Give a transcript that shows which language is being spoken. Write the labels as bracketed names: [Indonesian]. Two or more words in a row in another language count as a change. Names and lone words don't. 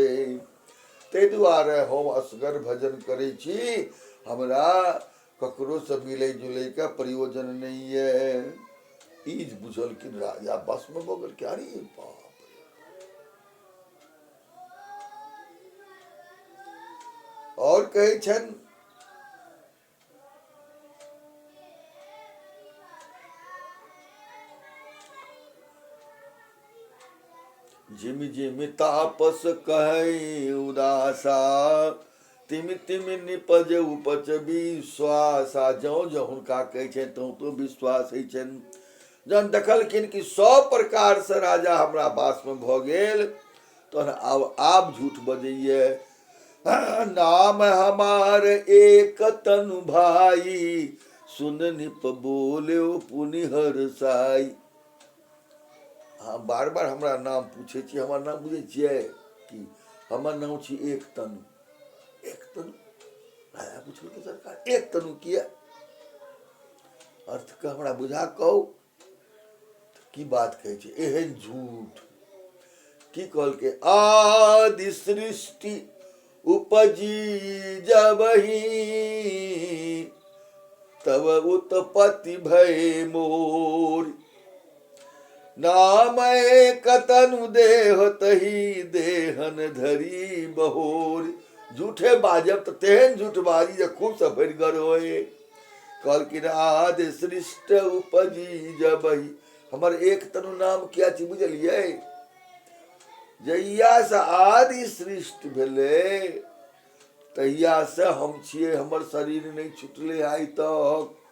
[Maithili] ताहि दुआरे हम असगर भजन करै छी, हमरा ककरो से मिलै जुलै के प्रयोजन नहीं है। ई बुझलखिन राजा, बस में भऽ गेल कि अरे बाप, और कहै छन [Awadhi] जिमि जिमि तापस कहे उदासा, तिमि तिमि निपज उपज विश्वासा। [Maithili] जौ जौ हुनका कहै छै त्यों तो विश्वास होइ छनि। जहन देखलखिन कि 100 प्रकार से राजा हमरा वास में भऽ गेल, तहन आब झूठ बजैये। [Awadhi] नाम हमार एक तनु भाई, सुन निप बोले पुनि हरसाई। [Maithili] हाँ, बार बार हमरा नाम पूछे छी, हमर नाम बुझे छियै कि हमर नाम छी एक तनु। एक तनु राजा पूछल कि सरकार एक तनु किया, अर्थ के हमरा बुझा कहू। की बात कहै छै, एहन झूठ की कहल के, [Awadhi] आदि सृष्टि उपजी जबहि, तब उत्पत्ति भय मोर, नाम कतनु देह तही देहन धरी बहोर। [Maithili] झूठे बाजब तो तेहन झूठ बाजी जे खूब से भरिगर होए। कहलखिन [Awadhi] आदि सृष्ट उपजी जबहि, [Maithili] हमर एक तनु नाम किया छी बुझलियै? जहिया से आदि सृष्टि भेलै तहिया से हम छियै, हमर शरीर नहीं छुटले आइ तक।